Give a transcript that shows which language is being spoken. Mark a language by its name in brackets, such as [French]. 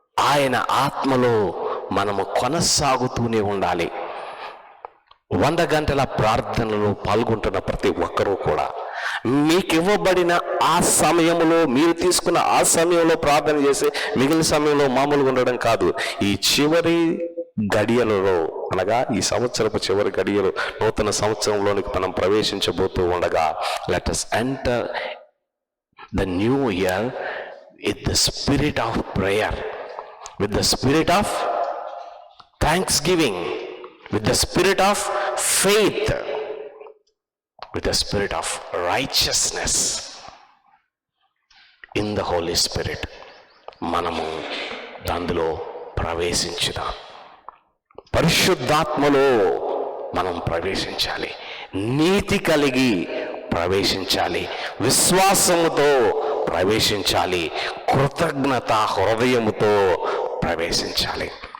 [Telugu] ఆయన ఆత్మలో మనము కొనసాగుతూనే ఉండాలి. 100 గంటల ప్రార్థనలో పాల్గొంటున్న ప్రతి ఒక్కరూ కూడా మీకు ఇవ్వబడిన ఆ సమయంలో, మీరు తీసుకున్న ఆ సమయంలో ప్రార్థన చేసి మిగిలిన సమయంలో మామూలుగా ఉండడం కాదు. ఈ చివరి గడియలలో, అనగా ఈ సంవత్సరపు చివరి గడియలు, నూతన సంవత్సరంలోనికి మనం ప్రవేశించబోతూ ఉండగా, [English] Let us enter the new year with the spirit of prayer, with the spirit of thanksgiving, with the spirit of faith, with the spirit of righteousness in the Holy Spirit. [Telugu] మనము అందులో ప్రవేశించుదాం. పరిశుద్ధాత్మలో మనం ప్రవేశించాలి, నీతి కలిగి ప్రవేశించాలి, విశ్వాసముతో ప్రవేశించాలి, కృతజ్ఞత హృదయముతో ప్రవేశించాలి.